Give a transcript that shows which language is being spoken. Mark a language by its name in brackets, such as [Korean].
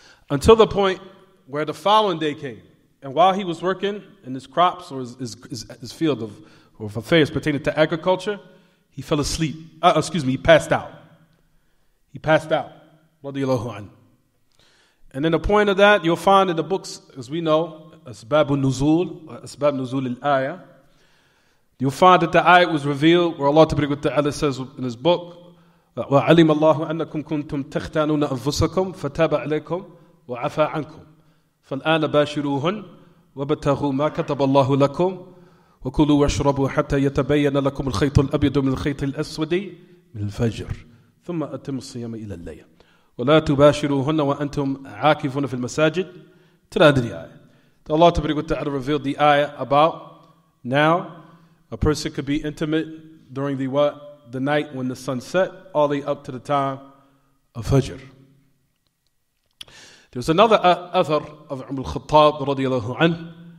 [English] Until the point where the following day came. And while he was working in his crops or his field of affairs pertaining to agriculture, he fell asleep. He passed out. He passed out. Radiyallahu anhu. And then the point of that, you'll find in the books, as we know, Asbab al-Nuzul, Asbab Nuzul al-Ayah, you'll find that the ayat was revealed where Allah Ta'ala says in His book, [Arabic] وَعَلِمَ اللَّهُ أَنَّكُمْ كُنْتُمْ تَخْتَانُونَ أَنفُسَكُمْ فَتَابَ عَلَيْكُمْ وَعَفَى عَنْكُمْ فَالْآنَ بَاشِرُوهُنْ وَابْتَغُوا مَا كَتَبَ اللَّهُ لَكُمْ وَكُلُوا وَاشْرَبُوا حَتَّى يَتَبَيَّنَ لَكُمُ الْخَيْطُ الْأَبْيَضُ مِنَ الْخَيْطِ الْأَسْوَدِ مِنَ الْفَجْرِ ثُمَّ أَتِمُّوا الصِّيَامَ إِلَى اللَّيْلِ وَلَا تُبَاشِرُوهُنَّ وَأَنْتُمْ عَاكِفُونَ فِي الْمَسَاجِدِ [English] to the ayah. Allah Ta'ala revealed the ayah about now a person could be intimate during the night when the sun set, all the way up to the time of Fajr. There's another athar of Umar al-Khattab radiyallahu anhu.